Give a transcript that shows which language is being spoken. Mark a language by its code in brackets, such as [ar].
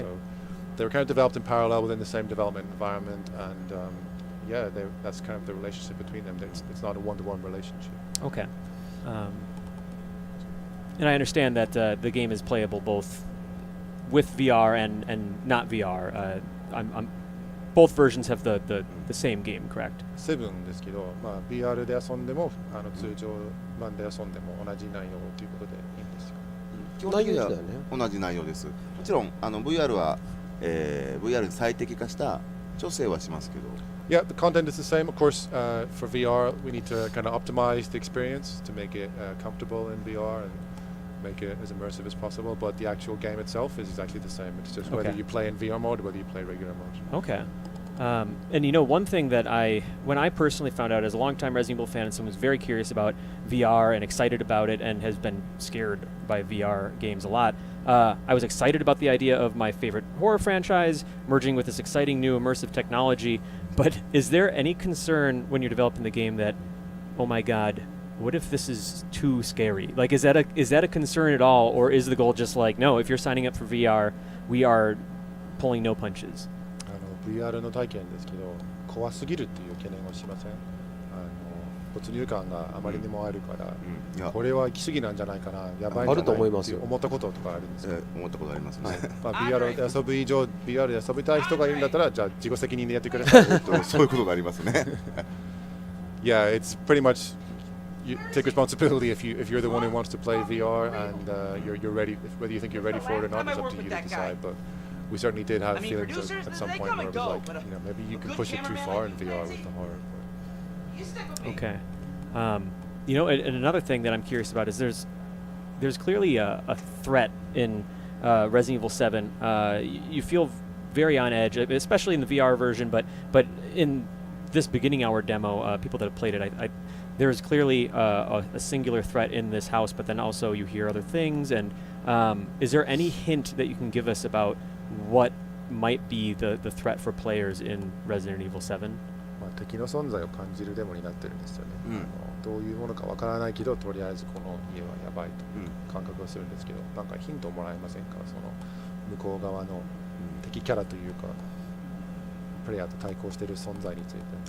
[en] So they were kind of developed in parallel within the same development environment, and yeah, that's kind of the relationship between them. It's not a one-to-one relationship. Okay. And I understand that the game is playable both with VR and not VR. Both versions have the same game, correct? [ja] 7ですけど、VR で遊んでも通常版で遊んでも同じ内容ということでいいんですよ。基本的には同じ内容です。もちろんVR は、VR に最適化した調整はしますけど。 [en] Yeah, the content is the same. Of course, for VR, we need to kind of optimize the experience to make it comfortable in VR and make it as immersive as possible. But the actual game itself is exactly the same. It's just whether you play in VR mode or whether you play regular mode. Okay. And you know, one thing that when I personally found out as a longtime Resident Evil fan and someone who's very curious about VR and excited about it and has been scared by VR games a lot, I was excited about the idea of my favorite horror franchise merging with this exciting new immersive technology. But is there any concern when you're developing the game that, oh my God, what if this is too scary? Like, is that a concern at all, or is the goal just like, no, if you're signing up for VR, we are pulling no punches? [ja] VR の体験ですけど、怖すぎるっていう懸念をしません？没入感があまりにもあるから、これは行き過ぎなんじゃないかな、やばいんじゃないって思ったこととかあるんですか？思ったことありますね。 VR で遊ぶ以上、VR で遊びたい人がいるんだったら、じゃあ自己責任でやってください。そういうことがありますね。 [en] Yeah, it's pretty much you take responsibility if you're the one who wants to play VR and you're ready. Whether you think you're ready for it or not is up to you to decide. But we certainly did have feelings at some point where it was like, you know, maybe you can push it too far in VR with the horror. Okay. You know, and another thing that I'm curious about is there's clearly a threat in Resident Evil 7. You feel very on edge, especially in the VR version, but in this beginning hour demo, people that have played it, there's clearly a singular threat in this house, but then also you hear other things. And is there any hint that you can give us about what might be the threat for players in Resident Evil 7? [ja] 敵の存在を感じるデモになってるんですよね。どういうものかわからないけど、とりあえずこの家はやばいという感覚がするんですけど、なんかヒントをもらえませんか？その向こう側の敵キャラというか、プレイヤーと対抗している存在について。